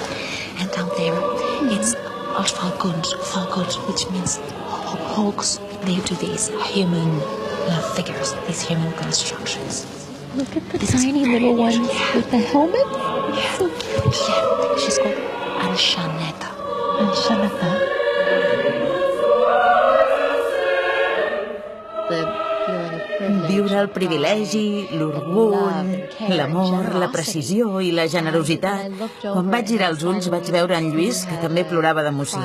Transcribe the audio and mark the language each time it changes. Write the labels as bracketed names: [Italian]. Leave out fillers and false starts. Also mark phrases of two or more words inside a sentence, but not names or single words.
[English] And down there, it's [Catalan] els falcons, [English] which means hawks. They do these human figures, these human constructions. Look at the tiny little ones with the helmets. Yeah. So cute. Yeah. She's called Anshaneta. Anshaneta. [Catalan] Viure el privilegi, l'orgull, l'amor, la precisió i la generositat. Quan vaig girar els ulls vaig veure en Lluís, que també plorava d'emoció.